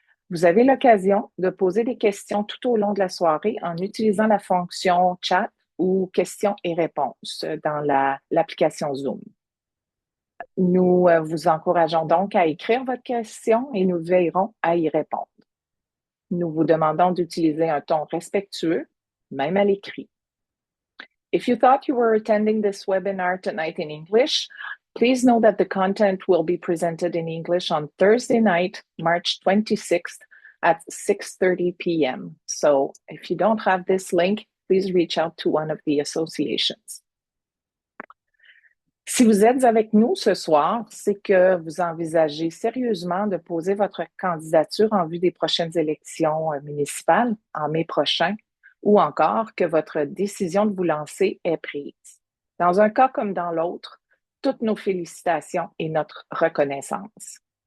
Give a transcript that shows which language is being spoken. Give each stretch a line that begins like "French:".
French: Vous avez l'occasion de poser des questions tout au long de la soirée en utilisant la fonction chat ou questions et réponses dans l'application Zoom. Nous vous encourageons donc à écrire votre question et nous veillerons à y répondre. Nous vous demandons d'utiliser un ton respectueux, même à l'écrit.
English: If you thought you were attending this webinar tonight in English, please know that the content will be presented in English on Thursday night, March 26th at 6:30 p.m. So if you don't have this link, please reach out to one of the associations.
French: Si vous êtes avec nous ce soir, c'est que vous envisagez sérieusement de poser votre candidature en vue des prochaines élections municipales en mai prochain ou encore que votre décision de vous lancer est prise. Dans un cas comme dans l'autre, toutes nos félicitations et notre reconnaissance.